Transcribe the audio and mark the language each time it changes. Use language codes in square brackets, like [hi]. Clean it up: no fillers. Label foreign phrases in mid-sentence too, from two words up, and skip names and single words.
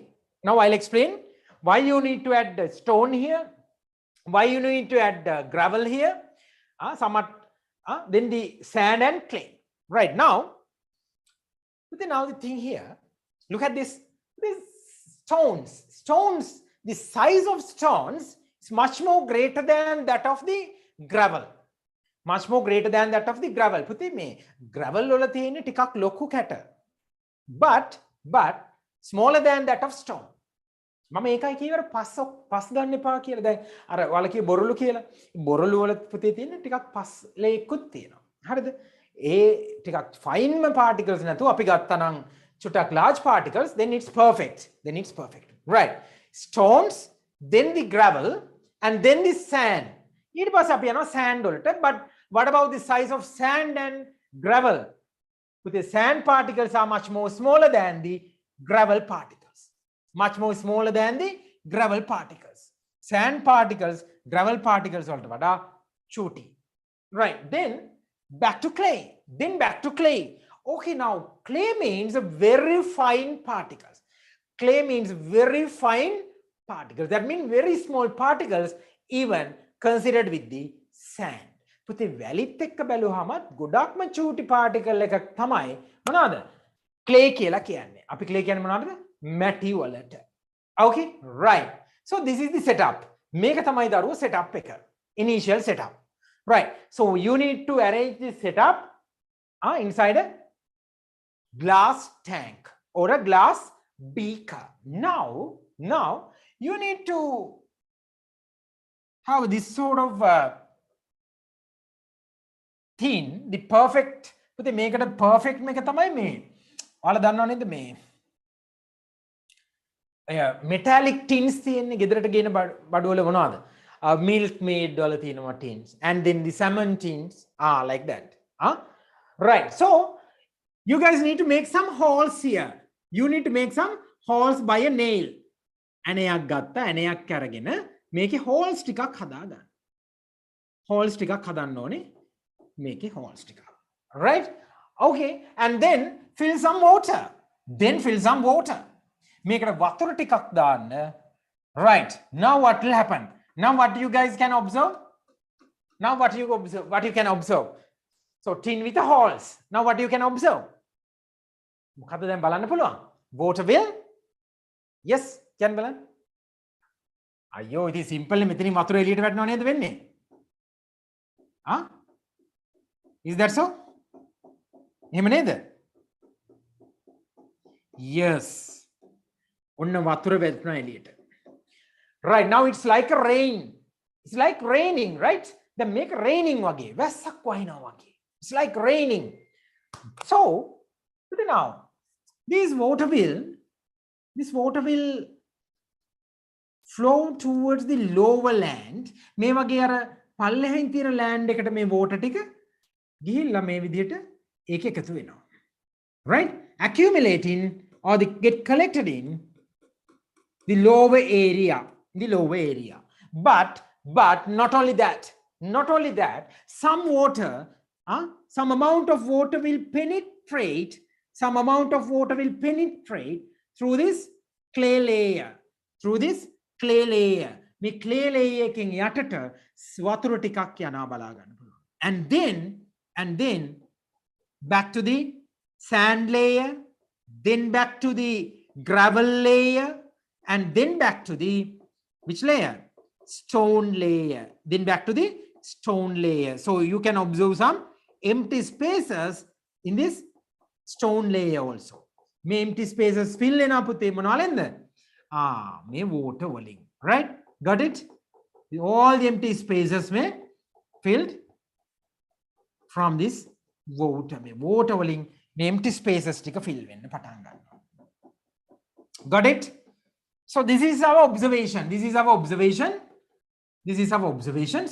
[en] Now I'll explain why you need to add the stone here, why you need to add gravel here, then the sand and clay. Right now, but then now the thing here, look at this. These stones, the size of stones is much more greater than that of the gravel. Much more greater than that of the gravel. [si] පුතේ මේ gravel වල තියෙන ටිකක් ලොකු කැට. [en] But smaller than that of stone. [si] මම ඒකයි කියවර පස් ගන්න එපා කියලා. දැන් අර ඔයාලා කිය බොරළු කියලා. බොරළු වල පුතේ තියෙන ටිකක් පස් ලේකුත් තියෙනවා. හරිද? ඒ ටිකක් ෆයින්ම particles නැතුව අපි ගත්තා නම් චුට්ටක් [en] large particles, then it's perfect. Right. Stones, then the gravel, and then the sand. [si] ඊට පස්සේ අපි යනවා sand වලට. [en] But what about the size of sand and gravel? The sand particles are much more smaller than the gravel particles. Much more smaller than the gravel particles. Sand particles, gravel particles [si] වලට වඩා චූටි. [en] Right. Then back to clay. Okay, now clay means very fine particles. Clay means very fine particles. That means very small particles even considered with the sand. [si] පුතේ වැලිත් එක්ක බැලුවාම ගොඩක්ම චූටි particle එකක් තමයි මොනවාද? clay කියලා කියන්නේ. අපි clay කියන්නේ මොනවද? මැටි වලට. [en] Okay, right. So this is the setup. [si] මේක තමයි දරුවෝ setup එක. [en] Initial setup. Right. So you need to arrange this setup inside a glass tank or a glass beaker. Now you need to have this sort of thin, the perfect, [si] පුතේ මේකට perfect මේක තමයි මේ. ඔයාලා දන්නව නේද මේ [en] metallic tins [si] තියෙන්නේ ගෙදරට ගේන බඩුවල මොනවද? [en] Milk maid [si] වල තියෙනවා [en] tins, and then the salmon tins are like that. Right. So you guys need to make some holes here. You need to make some holes by a nail. [si] ඇණයක් ගත්තා, ඇණයක් අරගෙන මේකේ holes ටිකක් හදාගන්න. holes ටිකක් හදන්න ඕනේ. මේකේ holes ටිකක්. [en] Right? Okay. And then fill some water. [si] මේකට වතුර ටිකක් දාන්න. [en] Right. Now what will happen? Now what you guys can observe? What you can observe? So tin with the holes. Now what you can observe? [si] මොකද්ද දැන් බලන්න පුළුවන්? [en] Water will? Yes, can [si] බලන්න. අයියෝ ඉතින් simple මෙතනින් වතුර එළියට වැටෙනව නේද වෙන්නේ? [en] Is that so? [si] එහෙම නේද? Yes. ඔන්න වතුර වැටෙනවා එළියට. [en] Right, now it's like a rain. It's like raining, right? Then make raining wage. [si] වැස්සක් වහිනවා වගේ. [en] It's like raining. So, now this water will flow towards the lower land. [si] මේ වගේ අර පල්ලෙහින් තියෙන land එකට මේ water ටික ගිහිල්ලා මේ විදිහට ඒක එකතු වෙනවා. [en] Right? Accumulating or get collected in the lower area. But not only that, some amount of water will penetrate through this clay layer. [si] මේ [en] clay layer [si] එකෙන් යටට වතුර ටිකක් යනවා බලා ගන්න පුළුවන්. [en] And then back to the sand layer, then back to the gravel layer, and then back to the which layer? Stone layer. Then back to the stone layer. So you can observe some empty spaces in this stone layer also. [si] මේ [en] empty spaces fill [si] වෙනවා පුතේ මොනවලෙන්ද? මේ water වලින්. [en] Right? Got it? All the empty spaces may filled from this water. [si] මේ water වලින් මේ [en] empty spaces [si] ටික fill වෙන්න පටන් ගන්නවා. [en] Got it? So this is our observation. This is our observation. This is our observation.